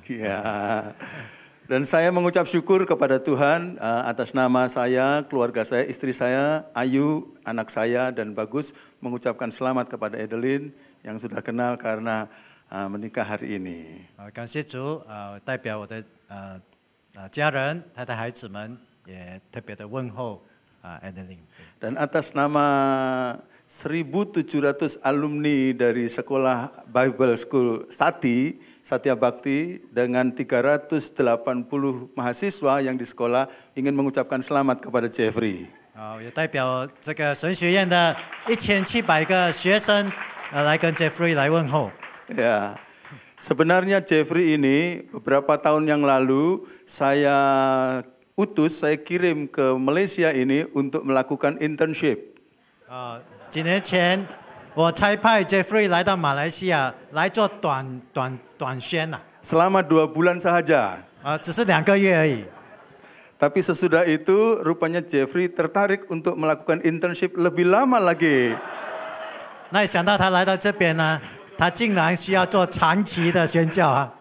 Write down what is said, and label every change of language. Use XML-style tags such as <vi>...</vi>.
<id>Ya. Dan saya mengucap syukur kepada Tuhan atas nama saya, keluarga saya, istri saya, Ayu, anak saya, dan Bagus mengucapkan selamat kepada Edeline yang sudah kenal karena menikah hari ini.</id> <zh>感谢主，代表我的家人、他的孩子们，也特别的问候Adeline。</zh> <id>Dan atas nama 1.700 alumni dari sekolah Bible School Satya Bhakti dengan 380 mahasiswa yang di sekolah ingin mengucapkan selamat kepada Jeffrey.</id> <zh>也代表这个神学院的1700个学生来跟 Jeffrey 来问候。</zh> <id>Ya, sebenarnya Jeffrey ini beberapa tahun yang lalu saya kirim ke Malaysia ini untuk melakukan internship.</id> <zh>几年前，我差派 Jeffrey 来到马来西亚来做短宣呐。</zh> <id>Selama 2 bulan saja.</id> <zh>只是2个月而已。</zh> <id>Tapi sesudah itu rupanya Jeffrey tertarik untuk melakukan internship lebih lama lagi.</id> <zh>那想到他来到这边呢，他竟然需要做长期的宣教啊。</zh>